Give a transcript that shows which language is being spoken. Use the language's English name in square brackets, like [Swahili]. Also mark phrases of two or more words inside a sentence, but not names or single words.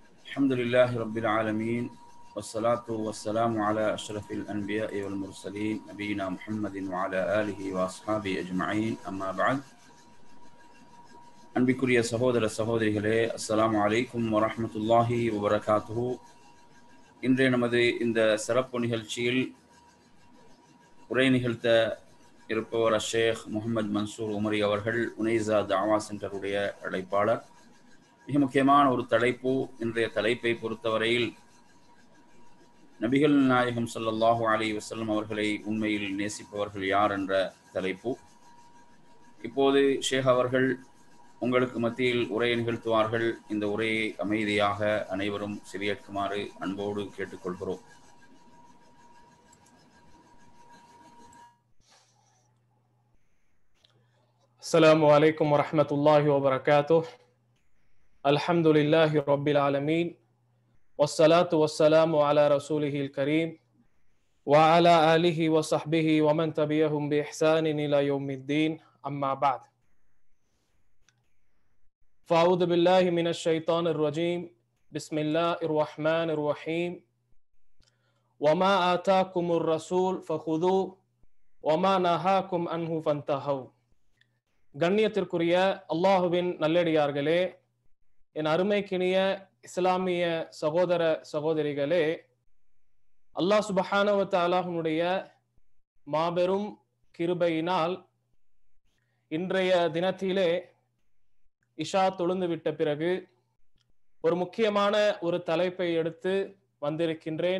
[Arabic] الحمد لله رب العالمين والصلاة والسلام على أشرف الأنبياء والمرسلين نبينا محمد وعلى آله وأصحابه أجمعين أما بعد [Tamil] அன்பிற்குரிய சகோதர சகோதரிகளே, [Arabic] السلام عليكم ورحمة الله وبركاته. [Tamil] இன்றைய நமது இந்த சிறப்பு நிகழ்ச்சியில் உரை நிகழ்த்த இருப்பவர் ஷேக் முகமது மன்சூர் உமரி அவர்கள், உனைசா தாவா சென்டருடைய அழைப்பாளர். மிக முக்கியமான ஒரு தலைப்பு. இன்றைய தலைப்பை பொறுத்தவரையில் நபிகள் நாயகம் [Arabic] صلى الله عليه وسلم [Tamil] அவர்களை உண்மையில் நேசிப்பவர்கள் யார் என்ற தலைப்பு. இப்போது ஷேக் அவர்கள் உங்களுக்கு மத்தியில் உரையை நிகழ்த்துவார்கள். இந்த உரையை அமைதியாக அனைவரும் செவியேற்குமாறு அன்போடு கேட்டுக்கொள்கிறோம். [Arabic] السلام عليكم ورحمة الله وبركاته. الحمد لله رب العالمين والصلاة والسلام على رسوله الكريم وعلى آله وصحبه ومن تبعهم بإحسان إلى يوم الدين. أما بعد، فأعوذ بالله من الشيطان الرجيم. بسم الله الرحمن الرحيم. وما آتاكم الرسول فخذوه وما نهاكم عنه فانتهوا. [Tamil] கண்ணியத்திற்குரிய அல்லாஹுவின் நல்லடியார்களே, என் அருமைக்கினிய இஸ்லாமிய சகோதர சகோதரிகளே, அல்லாஹ் [Arabic] سبحانه وتعالى [Tamil] மாபெரும் கிருபையினால் இன்றைய தினத்திலே இஷா தொழுந்து விட்ட பிறகு ஒரு முக்கியமான ஒரு தலைப்பை எடுத்து வந்திருக்கின்றேன்.